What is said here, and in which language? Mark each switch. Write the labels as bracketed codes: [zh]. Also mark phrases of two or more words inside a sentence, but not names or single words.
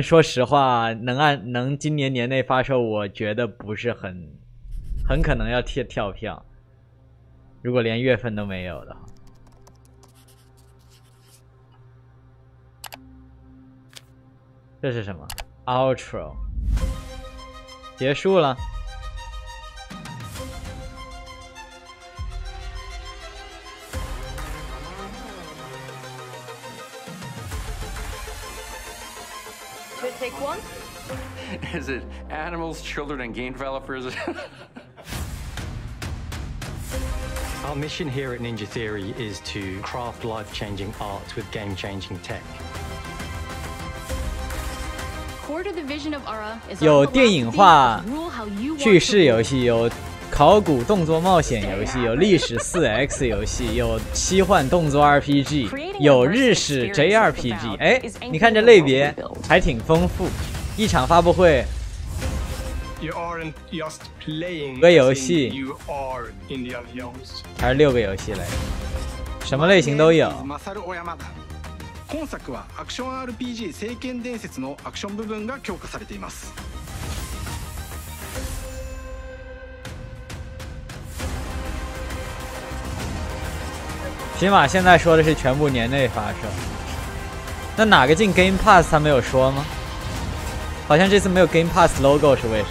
[zh] 说实话，能今年年内发售，我觉得不是很可能要跳票。如果连月份都没有的话，这是什么 ？Outro 结束了。 [en] Take one. Is it animals, children, and game developers? Our mission here at Ninja Theory is to craft life-changing art with game-changing tech. Core to the vision of Ara is [zh] 有电影化叙事游戏，有考古动作冒险游戏，有历史4X 游戏，有奇幻动作 RPG， 有日式 JRPG。哎，你看这类别还挺丰富。一场发布会，5个游戏，还是6个游戏来着？什么类型都有。 [ja] 今作はアクション RPG 聖剣伝説のアクション部分が強化されています。 [zh] 起码现在说的是全部年内发售。那哪个进 Game Pass 他没有说吗？好像这次没有 Game Pass logo 是为什么？